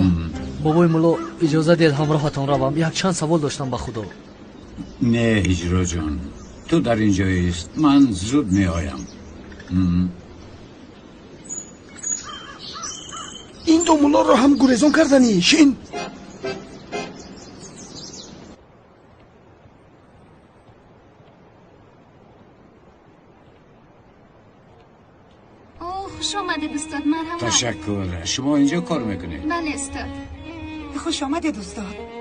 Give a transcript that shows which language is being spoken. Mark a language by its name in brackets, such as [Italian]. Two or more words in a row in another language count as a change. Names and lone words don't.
[Tajik] бобои мулло иҷоза диҳед ҳамроҳатон равам. як чанд савол доштам ба худо. не ҳиҷроҷон, ту дар ин ҷоист. ман зуд меоям. ин домулоро ҳам гурезон кардани шин. [Persian] خوش آمدید استاد. مرحبا. تشکر. شما اینجا کار میکنید؟ بله استاد. خوش آمدید استاد.